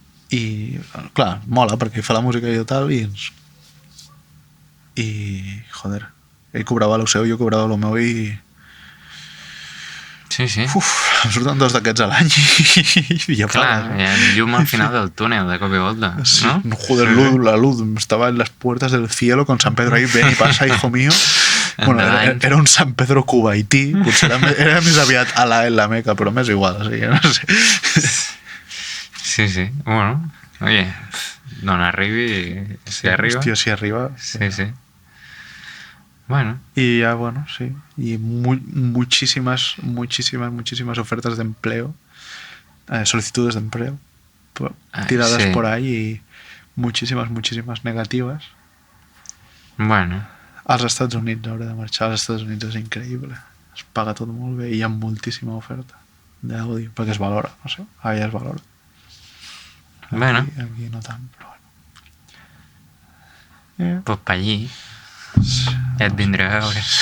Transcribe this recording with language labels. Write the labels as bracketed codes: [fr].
[ca] I, clar, mola, perquè ell fa la música i tal, i joder, ell cobrava el seu, jo cobrava el meu i... Sí. Em surten 2 d'aquests a l'any i ja clar, hi ha llum al final del túnel de cop i volta, sí, ¿no? [es] Joder, la luz estaba en las puertas del cielo con San Pedro ahí, ven y pasa, hijo mío. [ca] Bueno, era un San Pedro cubaití, potser era més aviat Alá en la Meca, però m'és igual, o sigui, no sé. Sí, bueno, oye, d'on arribi, si arriba. Hòstia, si arriba. Sí. Bueno. [es] Y ya, bueno, sí. Y muchísimas ofertas de empleo, solicitudes de empleo tiradas por ahí y muchísimas negativas. Bueno. [ca] Als Estats Units hauré de marxar. Als Estats Units és increïble. Es paga tot molt bé i hi ha moltíssima oferta d'àudio, perquè es valora, no sé, allà es valora. Bueno. Aquí no tant, però bueno. Pues pa allí ja et vindré a veure.